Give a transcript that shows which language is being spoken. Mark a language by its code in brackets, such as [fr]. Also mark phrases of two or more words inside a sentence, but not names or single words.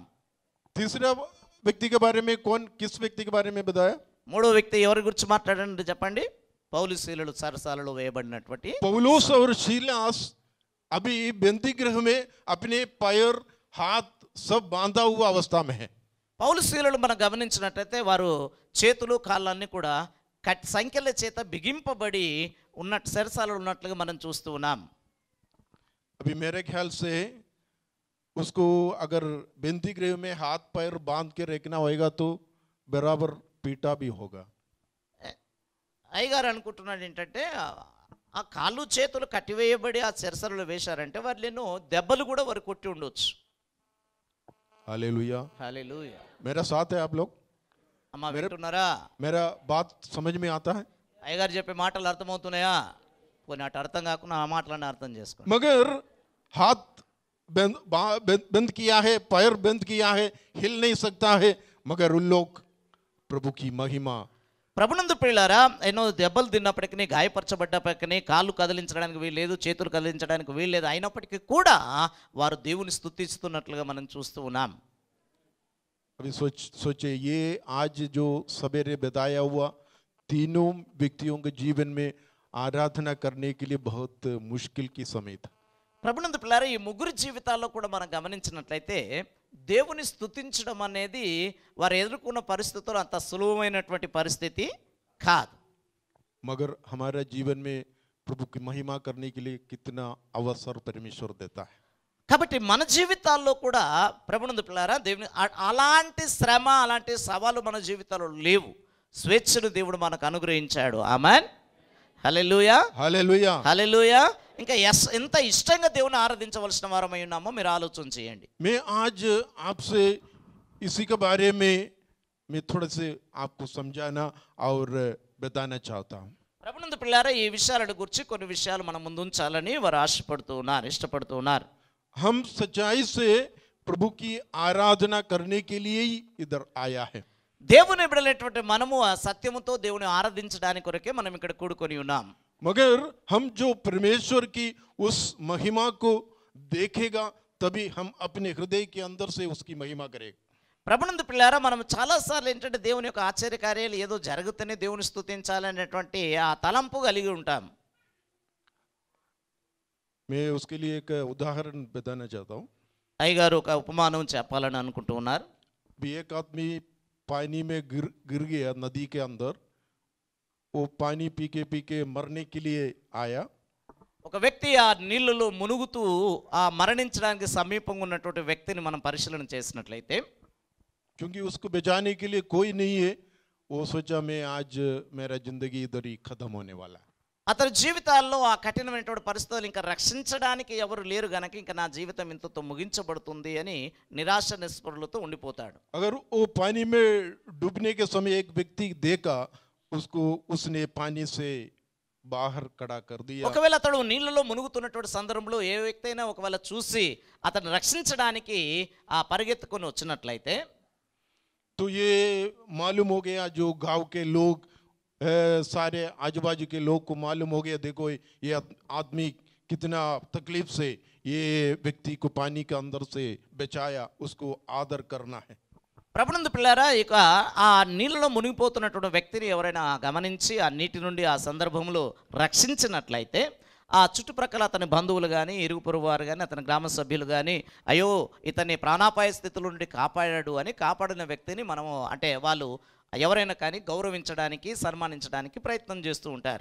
[hi] तीसरा व्यक्ति के बारे में कौन, किस व्यक्ति के बारे में बताया? [te] మూడో వ్యక్తి ఎవరి గురించి మాట్లాడండి చెప్పండి. పౌలు శీలలు సరసాలలో వేయబడినటువంటి [hi] पौलुस और सीलास अभी बंदी गृह में अपने पैर हाथ सब बांधा हुआ अवस्था में है। [te] పౌలు శీలలు మనం గమనించినట్లయితే వారు చేతులు కాళ్ళన్నీ కూడా సంఖ్యల చేత బిగింపబడి ఉన్నట్టు సరసాలలో ఉన్నట్లుగా మనం చూస్తూ ఉన్నాం. [hi] अभी मेरे ख्याल से उसको अगर बंदी गृह में हाथ पैर बांध के रखना होगा तो बराबर पीटा भी होगा। [te] అయ్యగారు అనుకుంటున్నాడు ఏంటంటే ఆ కాళ్ళు చేతులు కట్టివేయబడి ఆ చెరసరలు వేశారంటే వారు ఎన్నో దెబ్బలు కూడా వారు కొట్టి ఉండొచ్చు. [hi] हालेलुया। [te] హల్లెలూయా. [hi] मेरा साथ है आप लोग? [te] అమ్మా వింటున్నారా? [hi] मेरा बात समझ में आता है? [te] అయ్యగారు చెప్పే మాటలు అర్థమవుతున్నాయా? కొన్ని అటు అర్థం కాకుండా ఆ మాటలన్నీ అర్థం చేసుకోండి. [hi] मगर हाथ बंद किया है, पैर बंद किया है, हिल नहीं सकता है, मगर उन लोग प्रभु की महिमा। [te] ప్రభునందు ప్రియులారా, ఎన్నో దెబ్బలు తిన్నప్పటికీ, గాయపరచబడ్డప్పటికీ, కాళ్ళు కదిలించడానికి వీల్లేదు, చేతులు కదిలించడానికి వీల్లేదు, అయినప్పటికీ కూడా వారు దేవుని స్తుతిస్తున్నట్లుగా మనం చూస్తూ ఉన్నాం. [hi] अभी सोचे ये आज जो सवेरे बताया हुआ तीनों व्यक्तियों के जीवन में आराधना करने के लिए बहुत मुश्किल की समय था। [te] ప్రభునందు ప్రియులారా, ఈ ముగ్గురు జీవితాల్లో కూడా మనం గమనించినట్లయితే దేవుని స్తుతించడం అనేది వారు ఎదుర్కొన్న పరిస్థితుల్లో అంత సులభమైనటువంటి పరిస్థితి కాదు. [hi] मगर हमारा जीवन में प्रभु की महिमा करने के लिए कितना अवसर परमेश्वर देता है। [te] కాబట్టి మన జీవితాల్లో కూడా ప్రభునందు పిల్లారా దేవుని అలాంటి శ్రమ, అలాంటి సవాలు మన జీవితాల్లో లేవు. స్వేచ్ఛను దేవుడు మనకు అనుగ్రహించాడు. ఆమేన్. హల్లెలూయా. [hi] हालेलुया। [te] హల్లెలూయా. ఇంకా ఎంత ఇష్టంగా దేవుని ఆరాధించవలసిన వారమై ఉన్నామో మీరు ఆలోచన చేయండి. [hi] मैं आज आपसे इसी के बारे में मैं थोड़ा से आपको समझाना और बताना चाहता हूँ। [te] ప్రభునందు పిల్లారా ఈ విషయాలను గురించి కొన్ని విషయాలు మనం ముందు ఉంచాలని వారు ఆశపడుతూ ఉన్నారు, ఇష్టపడుతూ ఉన్నారు. [hi] हम सच्चाई से प्रभु की आराधना करने के लिए ही इधर आया है. [te] దేవుని బిడ్డలైనటువంటి మనము ఆ సత్యముతో దేవుని ఆరాధించడానికి కొరకే మనం ఇక్కడ కూడుకొని ఉన్నాం. [hi] मगर हम जो परमेश्वर की उस महिमा को देखेगा तभी हम अपने हृदय के अंदर से उसकी महिमा करेंगे. [te] ప్రభునందు పిల్లారా మనం చాలాసార్లు ఏంటంటే దేవుని యొక్క ఆశ్చర్య కార్యాలు ఏదో జరుగుతూనే దేవుని స్తుతించాలనేటువంటి ఆ తలంపు కలిగి ఉంటాం. [hi] मैं उसके लिए एक उदाहरण बताना चाहता हूँ. [te] అయ్యగారు ఒక ఉపమానం చెప్పాలని అనుకుంటూ ఉన్నారు. [hi] भी एक आदमी पानी में गिर गया नदी के अंदर. वो पानी पी के मरने के लिए आया. [te] ఒక వ్యక్తి ఆ నీళ్ళలో మునుగుతూ ఆ మరణించడానికి సమీపంగా ఉన్నటువంటి వ్యక్తిని మనం పరిశీలన చేసినట్లయితే, [hi] क्योंकि उसको बचाने के लिए कोई नहीं है, वो सोचा मैं आज मेरा जिंदगी इधर ही खत्म होने वाला. [te] అతని జీవితాల్లో ఆ కఠినమైనటువంటి పరిస్థితులు ఇంకా రక్షించడానికి ఎవరు లేరు గనక ఇంకా నా జీవితం ఇంతతో ముగించబడుతుంది అని నిరాశ నిస్పృహలతో ఉండిపోతాడు. [hi] अगर वो पानी में डूबने के समय एक व्यक्ति देखा, उसको उसने पानी से बाहर खड़ा कर दिया. [te] ఒకవేళ అతడు నీళ్ళలో మునుగుతున్నటువంటి సందర్భంలో ఏ వ్యక్తి అయినా ఒకవేళ చూసి అతన్ని రక్షించడానికి ఆ పరిగెత్తుకొని వచ్చినట్లయితే, [hi] तो ये मालूम हो गया, जो गांव के लोग सारे आजू बाजू के लोग को मालूम हो गया, देखो ये आदमी कितना तकलीफ से ये व्यक्ति को पानी के अंदर से बचाया, उसको आदर करना है. [te] ప్రభునందు పిల్లారా ఇక ఆ నీళ్ళలో మునిగిపోతున్నటువంటి వ్యక్తిని ఎవరైనా గమనించి ఆ నీటి నుండి ఆ సందర్భంలో రక్షించినట్లయితే, ఆ చుట్టుప్రక్కల అతని బంధువులు కానీ ఇరుగు పొరుగు వారు కానీ అతని గ్రామ సభ్యులు కానీ అయ్యో ఇతన్ని ప్రాణాపాయ స్థితుల నుండి కాపాడాడు అని కాపాడిన వ్యక్తిని మనము అంటే వాళ్ళు ఎవరైనా కానీ గౌరవించడానికి సన్మానించడానికి ప్రయత్నం చేస్తూ ఉంటారు.